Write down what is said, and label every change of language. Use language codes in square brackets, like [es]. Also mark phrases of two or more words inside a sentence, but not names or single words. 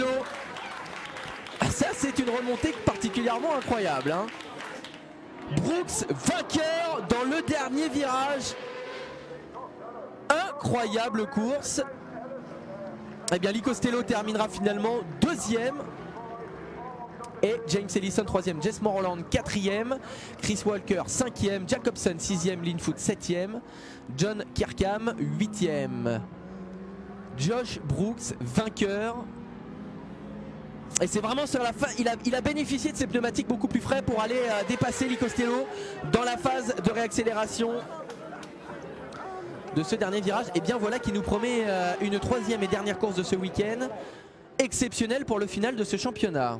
[fr] Ça c'est une remontée particulièrement incroyable, hein. Brooks vainqueur dans le dernier virage. Incroyable course. Eh bien Lee Costello terminera finalement 2e. Et James Ellison 3e, Jess Moreland 4e, Chris Walker 5e, Jacobson 6e, Linfoot 7e, John Kirkham 8e. Josh Brooks vainqueur. Et c'est vraiment sur la fin, il a bénéficié de ses pneumatiques beaucoup plus frais pour aller dépasser Lee Costello dans la phase de réaccélération de ce dernier virage. Et bien voilà qui nous promet une 3e et dernière course de ce week-end, exceptionnelle pour le final de ce championnat.